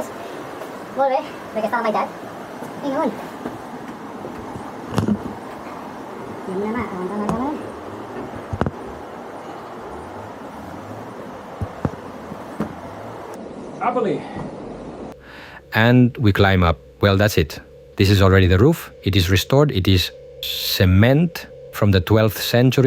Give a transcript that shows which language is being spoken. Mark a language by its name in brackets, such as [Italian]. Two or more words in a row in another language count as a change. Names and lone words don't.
[Catalan] Molt bé, perquè està a la meitat. Vinga, amunt. I amb una mà aguantant la càmera. [English] Happily. And we climb up. Well, that's it. This is already the roof. It is restored. It is cement from the 12th century.